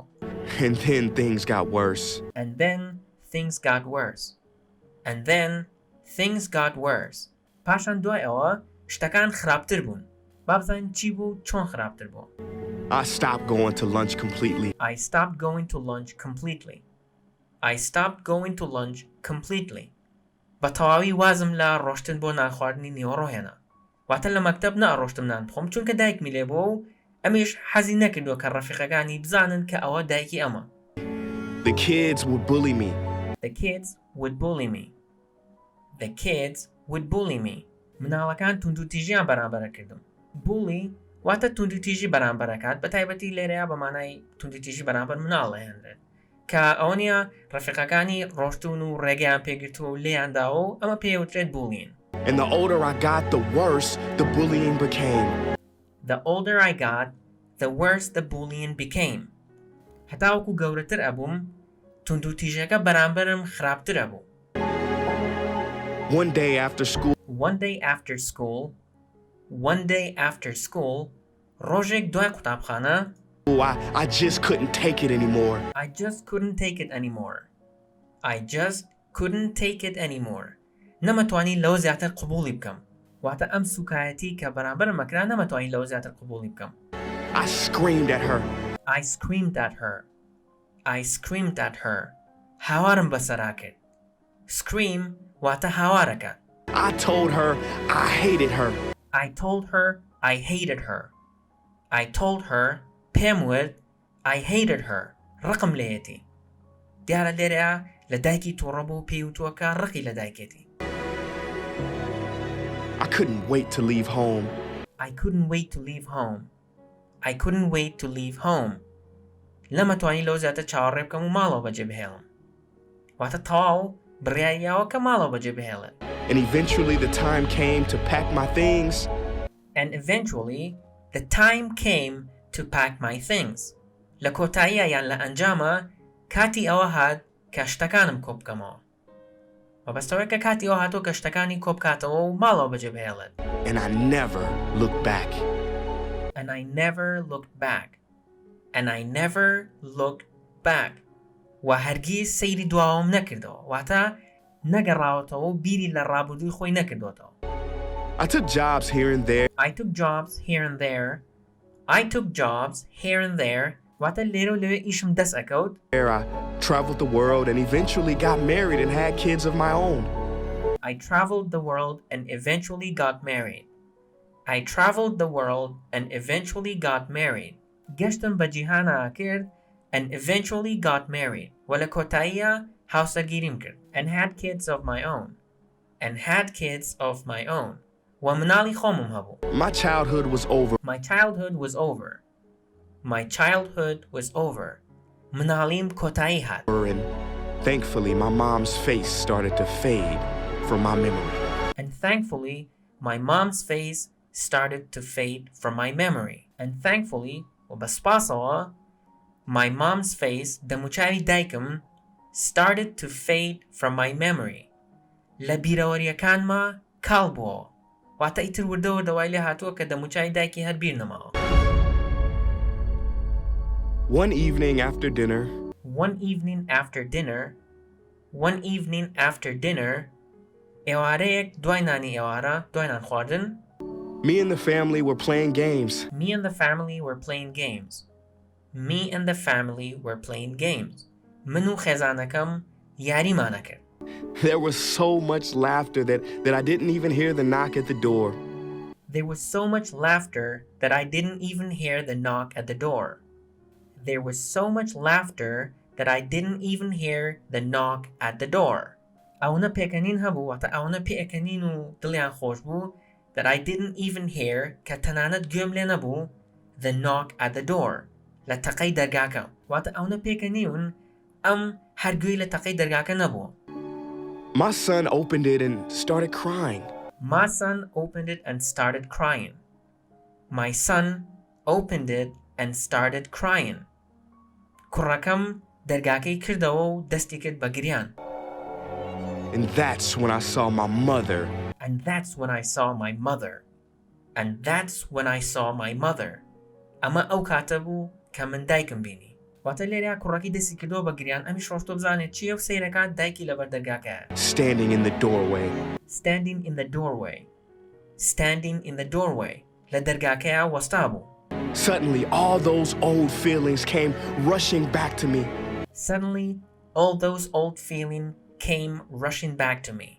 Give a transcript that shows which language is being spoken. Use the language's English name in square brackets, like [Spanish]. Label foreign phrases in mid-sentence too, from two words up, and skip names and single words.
[English] And then things got worse. And then things got worse. And then things got worse. [Central Kurdish] پاشان دوای ئەوە شتەکان خراپتر بوون. با بزانین چی بوو چۆن خراپتر بوو. [English] I stopped going to lunch completely. I stopped going to lunch completely. I stopped going to lunch completely. [Central Kurdish] بە تەواوی وازم لە ڕۆشتن بۆ نانخواردنی نیوەڕۆ هێنا. واتە لە مەکتەب نەڕۆشتم نان بخۆم چونکە دایکمی لێ بووە و ئەمیش حەزی نەکردووە کە ڕەفیقەکانی بزانن کە ئەوە دایکی ئەمە. [English] The kids would bully me. The kids would bully me. The kids would bully me. [Central Kurdish] مناڵەکان توندوتیژیان بەرامبەرە کردم. Bully واتە توندوتیژی بەرامبەرەکات بە تایبەتی لێرەیە بە مانای توندوتیژی بەرامبەر مناڵ هێنرێت کە ئەوە نیە ڕەفیقەکانی ڕۆشتون و ڕێگەیان پێگرتووە و لێیانداوە و ئەمە پێوترێت bullying. [English] And the older I got, the worse the bullying became. The older I got, the worse the bullying became. [Central Kurdish] هەتاوەکو گەورەتر ئەبووم توندوتیژەکە بەرامبەرم خراپتر ئەبوو. [English] One day after school, [Central Kurdish] ڕۆژێک دوای قوتابخانە [English] I just couldn't take it anymore. I just couldn't take it anymore. [Central Kurdish] نەمەتوانی لەوە زیاتر قبوڵی بکەم. واتە ئەم سوکایەتی کە بەرامبەر مەکرا نەمەتوانی لەوە زیاتر قبوڵی بکەم. [English] I screamed at her. [Central Kurdish] هاوارم بەسەرا کرد. Scream واتە هاوارەکە. [English] I told her I hated her. I told her [Central Kurdish] پێم وت [English] I hated her. [Central Kurdish] ڕقم لێیەتی. دیارە لێرەیە لە دایکی تووڕە بوو پێی وتووەکە ڕقی لە دایکێتی. [English] I couldn't wait to leave home. [Central Kurdish] نەمەتوانی لەو زیاتر چاوەڕێ بکەم و ماڵەوە بەجێ بهێڵم. واتە تەواو بڕیاریاوە کە ماڵەوە بەجێ بهێڵێت. [English] And eventually the time came to pack my things. [Central Kurdish] لە کۆتاییە یان لە ئەنجامە کاتی ئەوە هات کە شتەکانم کۆ بکەمەوە. وەبەستەوەی کە کاتی ئەوە هاتۆ کە شتەکانی کۆ بکاتەوە و ماڵەوە بەجێ بهێڵێت. [English] And I never looked back. [Central Kurdish] و هەرگیز سەیری دواوەم نەکردەوە. واتە نەگەڕاوەتەوە و بیری لە ڕابردووی خۆی نەکردوەتەوە. [English] I took jobs here and there. [Central Kurdish] واتە لێرە و لەوێ ئیشم دەست ئەکەوت. [English] I traveled the world and eventually got married and had kids of my own. I traveled the world and eventually got married. I traveled the world and eventually got married. [Central Kurdish] گەشتم بە جیهانە کرد [English] and eventually got married. [Central Kurdish] وە لە کۆتاییە هاوسەرگیریم کرد. [English] And had kids of my own. And had kids of my own. [Central Kurdish] و مناڵی خۆمم هەبوو. [English] My childhood was over. My childhood was over. My childhood was over. [Central Kurdish] مناڵیم کۆتایی هات. [English] And thankfully, my mom's face started to fade from my memory. And thankfully, my mom's face started to fade from my memory. And thankfully, وبسپاسەوە, my mom's face [Central Kurdish] دەموچاوی دایکم [English] started to fade from my memory. [Central Kurdish] لە بیرەوەریەکانمە کاڵ بووە. واتە ئیتر وردەوە دەوای لێ هاتووە کە دەموچاوی دایکی هەر بیر نەماوە. [English] One evening after dinner, [Central Kurdish] ئێوارەیەک دوای نانی ئێوارە, دوای نان خواردن, [English] me and the family were playing games. Me and the family were playing games. [Central Kurdish] من و خێزانەکەم یاریمانە کرد. [English] There was so much laughter that I didn't even hear the knock at the door. There was so much laughter that I didn't even hear the knock at the door. There was so much laughter that I didn't even hear the knock at the door. [Central Kurdish] ئەوەنە پێکەنین هەبوو, واتە ئەوەنە پێکەنین و دڵیان خۆش بوو, [English] that I didn't even hear [Central Kurdish] کە تەنانەت گوێم لێ نەبوو [English] the knock at the door. [Central Kurdish] لە تەقەی دەرگاکە. واتە ئەوەنە پێکەنیون ئەم هەرگوێی لە تەقەی دەرگاکە نەبووە. [English] My son opened it and started crying. My son opened it and started crying. My son opened it and started crying. [Central Kurdish] کوڕەکەم دەرگاکەی کردەوە و دەستی کرد بە گریان. [English] And that's when I saw my mother. And that's when I saw my mother. And that's when I saw my mother. [Central Kurdish] ئەمە ئەو کاتە بوو کە من دایکم بینی. واتە لێرەیە کوڕەکەی دەستی کردەوە بە گریان, ئەمیش ڕۆشتۆ بزانێت چییە و سەیرەکات دایکی لەبەر دەرگاکەیە. [English] Standing in the doorway. Standing in the doorway. [Central Kurdish] لە دەرگاکەیە وەستا بوو. [English] Suddenly, all those old feelings came rushing back to me. Suddenly, all those old feelings came rushing back to me.